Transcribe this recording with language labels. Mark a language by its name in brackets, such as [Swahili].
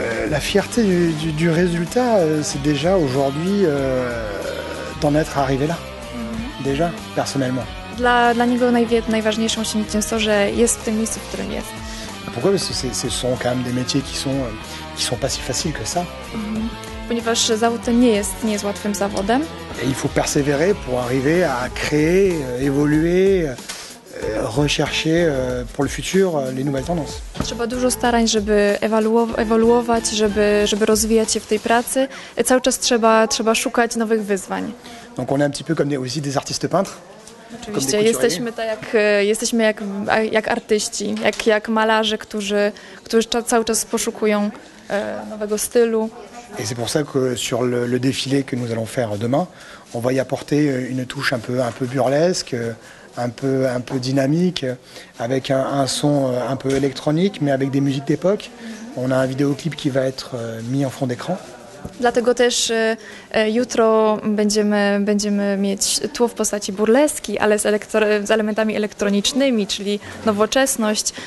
[French] La fierté du résultat, c'est déjà aujourd'hui d'en être arrivé là. Déjà, personnellement. [Polish] Dla niego najważniejszą osiągnięciem jest to, że jest w tym miejscu, w którym jest. [French] Pourquoi? Parce que ce sont quand même des métiers qui sont pas si faciles que ça. [Polish] Ponieważ zawód ten nie jest łatwym zawodem. [French] Et il faut persévérer pour arriver à créer, évoluer, rechercher pour le futur les nouvelles tendances. [Polish] Trzeba dużo starań, żeby ewoluować, żeby rozwijać się w tej pracy. Cały czas trzeba szukać nowych wyzwań. [French] Donc on est un petit peu comme aussi des artistes peintres. [Polish] Oczywiście jesteśmy jak artyści, jak malarze, którzy cały czas poszukują nowego stylu. [French] Et c'est pour ça que sur le défilé que nous allons faire demain, on va y apporter une touche un peu burlesque, un peu dynamique, avec un son un peu électronique, mais avec des musiques d'époque. On a un vidéoclip qui va être mis en fond d'écran. [Polish] Dlatego też jutro będziemy mieć tło w postaci burleski, ale z elementami elektronicznymi, czyli nowoczesność.